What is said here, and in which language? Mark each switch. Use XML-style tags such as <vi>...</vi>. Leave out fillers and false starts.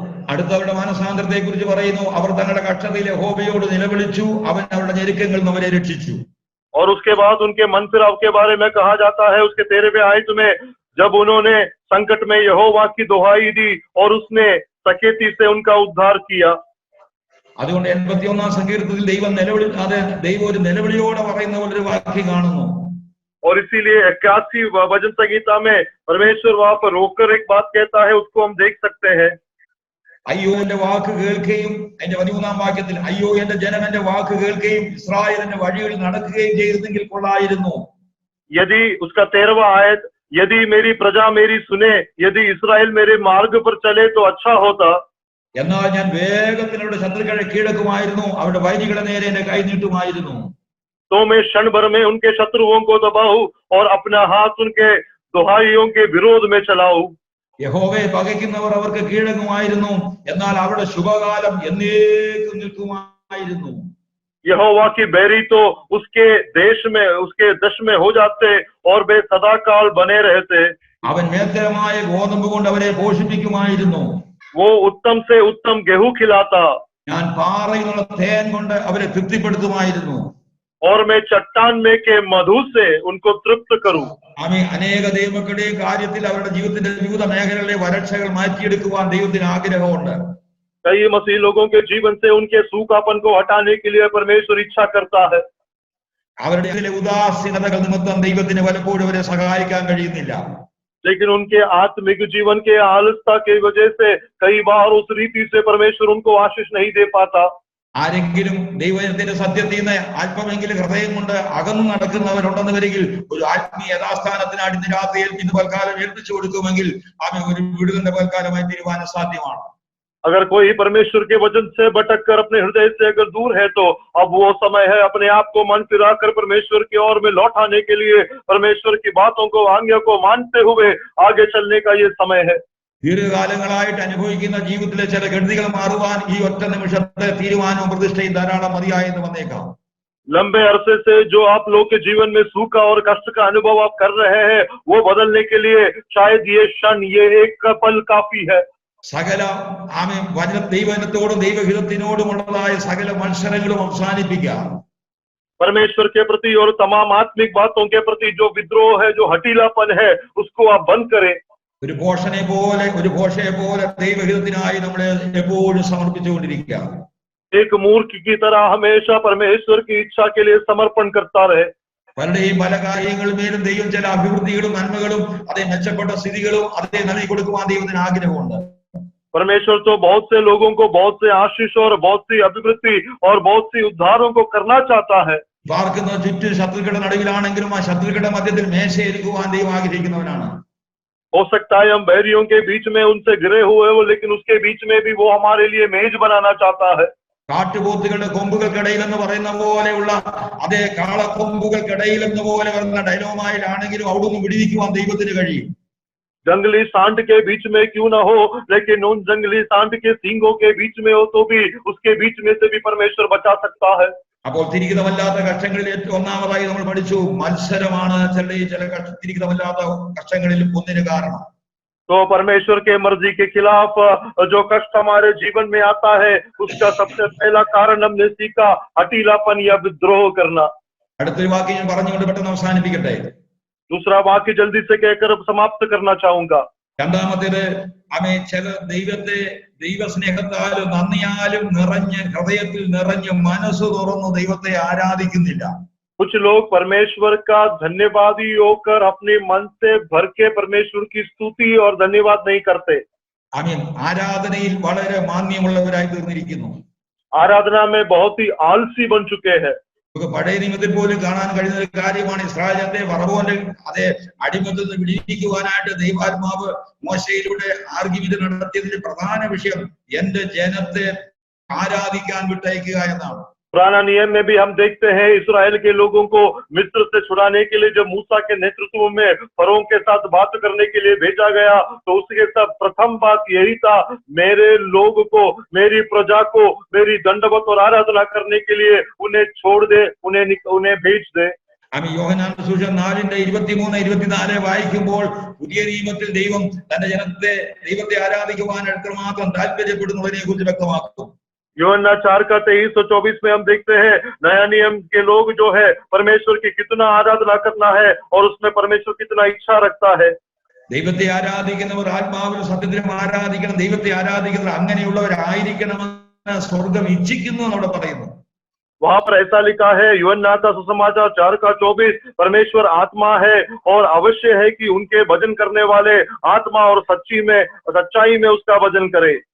<ml>അടുത്തവരുടെ മാനസാന്തരത്തെ കുറിച്ച് പറയുന്നു, അവർ തങ്ങളുടെ കഷ്ടതയിൽ യഹോവയോട് നിലവിളിച്ചു, അവൻ അവരുടെ ഞെരുക്കങ്ങളിൽ നിന്ന് അവരെ രക്ഷിച്ചു.</ml> <hi>और उसके बाद उनके मन फिराव के बारे में कहा जाता है, उसके 13वें आयत में, जब उन्होंने संकट में यहोवा की दुहाई दी और उसने सकेती से उनका उद्धार किया।</hi> <ml>അതുകൊണ്ട് 81 സങ്കീർത്തനത്തിൽ ദൈവം ഒരു നിലവിളിയോടെ പറയുന്ന ഒരു വാക്യം കാണുന്നു.</ml> <hi>और इसीलिए 81 वचन संहिता में परमेश्वर वहां पर रोककर एक बात कहता है, उसको हम देख सकते हैं।</hi> <ml>അയ്യോ എന്റെ വാക്ക് കേൾക്കുകയും, അതിന്റെ 13 വാക്യത്തിൽ അയ്യോ എന്റെ ജനം എന്റെ വാക്ക് കേൾക്കുകയും ഇസ്രായേലിന്റെ വഴികളിൽ നടക്കുകയും ചെയ്തിരുന്നെങ്കിൽ കൊള്ളായിരുന്നു.</ml> <hi>यदि उसका 13वां आयत, यदि मेरी प्रजा मेरी सुने, यदि इस्राएल मेरे मार्ग पर चले तो अच्छा होता।</hi> <ml>എന്നാൽ ഞാൻ വേഗത്തിൽ അവരുടെ ശത്രുക്കളെ കീഴടക്കുമായിരുന്നു, അവരുടെ വൈരികളെ നേരെ എന്റെ കൈ നീട്ടുമായിരുന്നു.</ml> <hi>तो मैं क्षण भर में उनके शत्रुओं को दबाऊं और अपना हाथ उनके दुहाइयों के विरोध में चलाऊं।</hi> <ml>യഹോവയെ പകയ്ക്കുന്നവർ അവർക്ക് കീഴടങ്ങുമായിരുന്നു, എന്നാൽ അവരുടെ ശുഭകാലം എന്നേക്കും നിൽക്കുമായിരുന്നു.</ml> <hi>यहोवा की बैरी तो उसके दश में हो जाते और वे सदाकाल बने रहते।</hi> <ml>അവൻ മേൽത്തരമായ ഗോതമ്പ് കൊണ്ട് അവരെ പോഷിപ്പിക്കുമായിരുന്നു.</ml> <hi>वो उत्तम से उत्तम गेहूं खिलाता।</hi> <ml>ഞാൻ പാറയിൽ നിന്നുള്ള തേൻ കൊണ്ട് അവരെ തൃപ്തിപ്പെടുത്തുമായിരുന്നു.</ml> <hi>और मैं चट्टान में के मधु से उनको तृप्त करूं।</hi> <ml>അനേക ദൈവമക്കളുടെയും കാര്യത്തിൽ അവരുടെ ജീവിതത്തിന്റെ വിവിധ മേഖലകളിലെ വരൾച്ചകൾ മാറ്റിയെടുക്കുവാൻ ദൈവത്തിന് ആഗ്രഹമുണ്ട്.</ml> <hi>कई मसीह लोगों के जीवन से उनके सूखापन को हटाने के लिए परमेश्वर इच्छा करता है,</hi> <ml>അവരുടെ ചില ഉദാസീനതകൾ നിമിത്തം ദൈവത്തിന് പലപ്പോഴും അവരെ സഹായിക്കാൻ കഴിയുന്നില്ല.</ml> <hi>लेकिन उनके आत्मिक जीवन के आलसता की वजह से कई बार उस रीति से परमेश्वर उनको आशीष नहीं दे पाता।</hi> <ml>ആരെങ്കിലും ദൈവത്തിന്റെ സത്യത്തിൽ നിന്ന് അല്പമെങ്കിലും ഹൃദയം കൊണ്ട് അകന്നു നടക്കുന്നവരുണ്ടെന്ന് വരികിൽ ഒരു ആത്മീയ യഥാസ്ഥാനത്തിനായി ഇന്ന് രാത്രി ഇന്ന് പൽക്കാലം ഏൽപ്പിച്ചു കൊടുക്കുമെങ്കിൽ അവൻ ഒരു വിടുതലിന്റെ പൽക്കാലമായി തീരുവാൻ സാധ്യമാണ്.</ml> <hi>अगर कोई परमेश्वर के वचन से भटक कर अपने हृदय से अगर दूर है तो अब वो समय है अपने आप को मन फिरा कर परमेश्वर की ओर में लौटाने के लिए, परमेश्वर की बातों को आज्ञा को मानते हुए आगे चलने का ये समय है।</hi> <ml>ദീർഘകാലങ്ങളായിട്ട് അനുഭവിക്കുന്ന ജീവിതത്തിലെ ചില ഗതികൾ മാറുവാൻ ഈ ഒറ്റ നിമിഷത്തെ തീരുമാനവും പ്രതിഷ്ഠയും ധാരാളം മതിയായെന്ന് വന്നേക്കാം.</ml> <hi>लंबे अरसे से जो आप लोग के जीवन में सूखा और कष्ट का अनुभव आप कर रहे हैं, वो बदलने के लिए शायद ये क्षण, ये एक पल काफी है।</hi> <ml>സകല ദൈവത്തോടും ദൈവഹിതത്തിനോടുമുള്ളതായ സകല മത്സരങ്ങളും അവസാനിപ്പിക്കാം.</ml> <hi>परमेश्वर के प्रति और तमाम आत्मिक बातों के प्रति जो विद्रोह है, जो हटीलापन है, उसको आप बंद करें।</hi> <ml>ഒരു പോഷയെ പോലെ ദൈവഹിതത്തിനായി നമ്മളെ എപ്പോഴും സമർപ്പിച്ചുകൊണ്ടിരിക്കുക.</ml> <hi>एक मूर्ख की तरह हमेशा परमेश्वर की इच्छा के लिए समर्पण करता रहे।</hi> <ml>പലരുടെയും പല കാര്യങ്ങളുമേലും ദൈവം ചില അഭിവൃദ്ധികളും നന്മകളും അതേ മെച്ചപ്പെട്ട സ്ഥിതികളും അതേ നൽകി കൊടുക്കുവാൻ ദൈവത്തിന് ആഗ്രഹമുണ്ട്.</ml> <hi>परमेश्वर तो बहुत से लोगों को बहुत से आशीष और बहुत सी अभिवृद्धि और बहुत सी उद्धारों को करना चाहता है।</hi> <ml>പാർക്കുന്ന ചുറ്റും ശത്രുക്കളുടെ നടുവിലാണെങ്കിലും ആ ശത്രുക്കളുടെ മധ്യത്തിൽ മേശയിരിക്കുവാൻ ദൈവം ആഗ്രഹിക്കുന്നവനാണ്.</ml> <hi>हो सकता है हम बैरियों के बीच में उनसे घिरे हुए हो, लेकिन उसके बीच में भी वो हमारे लिए मेज बनाना चाहता है।</hi> <ml>കാട്ടുപോത്തുകളുടെ കൊമ്പുകൾക്കിടയിൽ എന്ന് പറയുന്ന പോലെയുള്ള അതേ കാളക്കൊമ്പുകൾക്കിടയിൽ എന്ന് പോലെ വരുന്ന ഡയലോമായിലാണെങ്കിലും അവിടുന്ന് വിടിവിക്കുവാൻ ദൈവത്തിന് കഴിയും.</ml> <hi>जंगली सांड के बीच में क्यों ना हो, लेकिन उन जंगली सांड के सींगों के बीच में हो तो भी उसके बीच में से भी परमेश्वर बचा सकता है।</hi> <ml>അപ്പോൾ തിരികിതമല്ലാത്ത കഷ്ടങ്ങളിൽ ഏറ്റവും ഒന്നാമതായി നമ്മൾ പഠിച്ചു മത്സരമാണ് ചില തിരികിതമല്ലാത്ത കഷ്ടങ്ങളിൽ ഒന്നിന് കാരണം.</ml> <hi>तो परमेश्वर के मर्जी के खिलाफ जो कष्ट हमारे जीवन में आता है, उसका सबसे पहला कारण हमने सीखा हटीलापन या विद्रोह करना।</hi> <ml>അടുത്തൊരു വാക്യം ഞാൻ പറഞ്ഞുകൊണ്ട് പെട്ടെന്ന് അവസാനിപ്പിക്കട്ടെ.</ml> <hi>दूसरा वाक्य जल्दी से कहकर समाप्त करना चाहूंगा।</hi> <ml>രണ്ടാമത്തേത് ചില ദൈവസ്നേഹത്താലും നന്ദിയാലും നിറഞ്ഞ് ഹൃദയത്തിൽ നിറഞ്ഞ് മനസ്സ് തുറന്ന് ദൈവത്തെ ആരാധിക്കുന്നില്ല.</ml> <hi>कुछ लोग परमेश्वर का धन्यवादी होकर अपने मन से भर के परमेश्वर की स्तुति और धन्यवाद नहीं करते।</hi> <ml>ആരാധനയിൽ വളരെ മാന്യമുള്ളവരായി തീർന്നിരിക്കുന്നു.</ml> <hi>आराधना में बहुत ही आलसी बन चुके हैं।</hi> <ml>പഴയ നിയമത്തിൽ പോലും കാണാൻ കഴിയുന്ന ഒരു കാര്യമാണ് ഇസ്രായേലിന്റെ ഫറവോന്റെ അതേ അടിമത്തിൽ നിന്ന് വിടിവിക്കുവാനായിട്ട് ദൈവാത്മാവ് മോശയിലൂടെ ആർഗ്യുമെന്റ് നടത്തിയതിന്റെ പ്രധാന വിഷയം എന്റെ ജനത്തെ ആരാധിക്കാൻ വിട്ടയക്കുക എന്നാണ്.</ml> <hi>पुराना नियम में भी हम देखते हैं इस्राएल के लोगों को मिस्र से छुड़ाने के लिए जब मूसा के नेतृत्व में फरोह के साथ बात करने के लिए भेजा गया, तो उसके साथ प्रथम बात यही था, मेरे लोग को, मेरी प्रजा को मेरी दंडवत और आराधना करने के लिए उन्हें छोड़ दे, उन्हें भेज दे।</hi> <ml>യോഹന്നാന്റെ സുവിശേഷം 4:23-24 വായിക്കുമ്പോൾ പുതിയ നിയമത്തിൽ ദൈവം തന്റെ ദൈവത്തെ ആരാധിക്കുവാൻ എത്രമാത്രം താല്പര്യപ്പെടുന്നതിനെ കുറിച്ച് വ്യക്തമാക്കുന്നു.</ml> <hi>यूहन्ना 4:23-24 में हम देखते हैं नया नियम के लोग जो है परमेश्वर की कितना आराधना करना है और उसमें परमेश्वर कितना इच्छा रखता है।</hi> <ml>ദൈവത്തെ ആരാധിക്കുന്നവർ ആത്മാവിലും സത്യത്തിലും ആരാധിക്കണം. ദൈവത്തെ ആരാധിക്കുന്നവർ അങ്ങനെയുള്ളവരായിരിക്കണമെന്ന് സ്വർഗം ഇച്ഛിക്കുന്നു എന്നവിടെ പറയുന്നു.</ml> <hi>वहां पर ऐसा लिखा है यूहन्ना का सुसमाचार 4:24, परमेश्वर आत्मा है और अवश्य है कि उनके भजन करने वाले आत्मा और सच्चाई में उसका भजन करे।</hi>